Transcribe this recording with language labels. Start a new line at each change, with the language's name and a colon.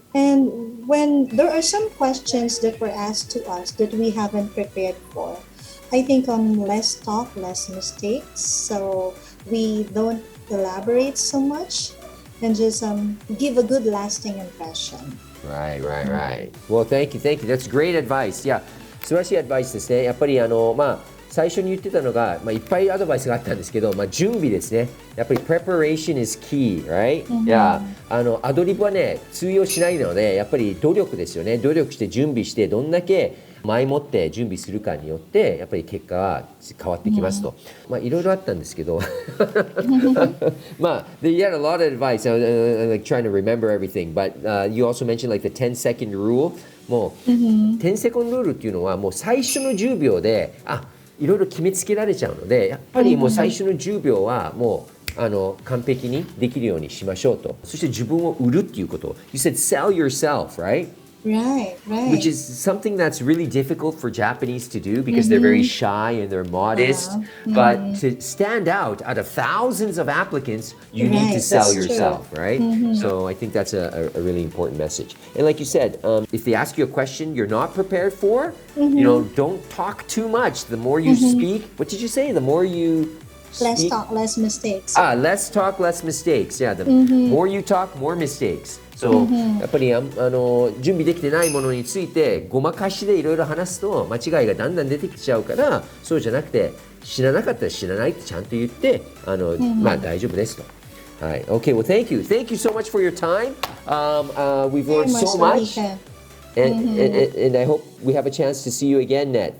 English: And when there are some questions that were asked to us that we haven't prepared for, I think less talk, less mistakes. So we don't elaborate so much and just give a good lasting impression. Right. Well, thank you. That's great advice.
Japanese: いや、素晴らしいアドバイスですね。やっぱり最初に言ってたのが、いっぱいアドバイスがあったんですけど、準備ですね。やっぱり
English: preparation is key, right?
Japanese: いや、アドリブはね、通用しないので、やっぱり努力ですよね。努力して準備して、どんだけ前もって準備するかによって、やっぱり結果は変わってきますと。いろいろあったんですけど、
English: you had a lot of advice, like trying to remember everything, but you also mentioned like the 10-second rule.
Japanese: もう、
English: 10 second rule
Japanese: っていうのは、もう最初の10秒で、いろいろ決めつけられちゃうので、やっぱりもう最初の10秒はもう完璧にできるようにしましょうと。そして自分を売るっていうこと。
English: You said sell yourself, right? Right. Which is something that's really difficult for Japanese to do because they're very shy and they're modest. But to stand out of thousands of applicants, you need to sell yourself, right? So I think that's a really important message. And like you said, if they ask you a question you're not prepared for, don't talk too much. The more you speak, what did you say? The more you Less talk, less mistakes. Less talk, less mistakes. Yeah, the more you talk, more mistakes.
Japanese: So, やっぱり準備できてないものについてごまかしでいろいろ話すと間違いがだんだん出てきちゃうから、そうじゃなくて知らなかったら知らないってちゃんと言って大丈夫ですと。
English: はい。Okay, well, thank you. Thank you so much for your time. We've learned so much. And I hope we have a chance to see you again, Net.